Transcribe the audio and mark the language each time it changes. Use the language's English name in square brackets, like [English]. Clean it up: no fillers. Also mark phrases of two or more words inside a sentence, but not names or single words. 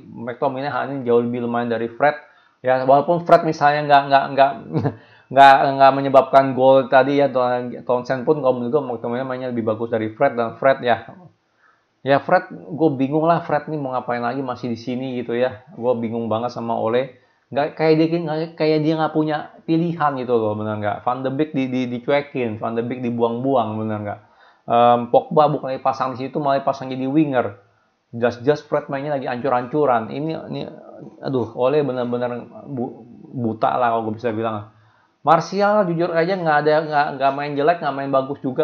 [Indonesian] McTominay hari ini jauh lebih lumayan dari Fred ya, walaupun Fred misalnya nggak menyebabkan gol tadi ya, Townsend pun kalau menurut gue McTominay mainnya lebih bagus dari Fred. Dan Fred ya Fred, gue bingung lah Fred nih mau ngapain lagi masih di sini gitu ya. Gue bingung banget sama Ole. Nggak kayak dia nggak punya pilihan gitu loh, benar nggak? Van de Beek dicuekin, Van de Beek dibuang-buang, benar nggak? Pogba bukan dipasang di situ, malah dipasang jadi winger. Just Fred mainnya lagi ancur-ancuran. Ini aduh, Ole benar-benar buta lah kalau gue bisa bilang. Martial jujur aja nggak main jelek, nggak main bagus juga.